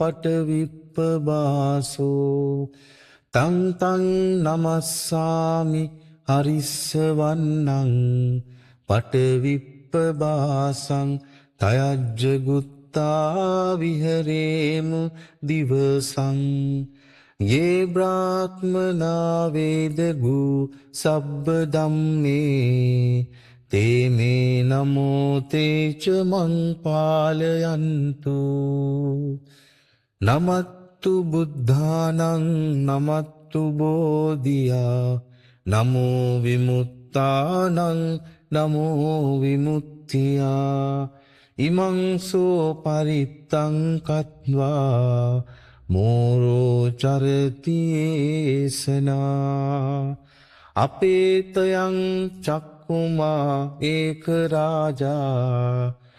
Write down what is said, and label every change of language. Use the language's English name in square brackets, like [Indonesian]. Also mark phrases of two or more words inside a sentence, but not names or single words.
[Pali] පටවිප්පබාසෝ තං තං නමස්සාමි හරිස්සවන්නං පටවිප්පබාසං තයජ්ජගුත්තා විහරේමු දිවසං ये ब्राह्मणा वेदगु सब्ब ධම්මේ තේ මේ නමෝ තේච මං පාලයන්තු නමත්තු බුද්ධානං නමත්තු බෝධියා නමෝ විමුක්තානං නමෝ විමුක්තියා ඉමං සෝ පරිත්තං කତ୍වා මෝරෝ චරතියේසනා අපේතයං චක්කුමා චක්කුමා ඒක රාජා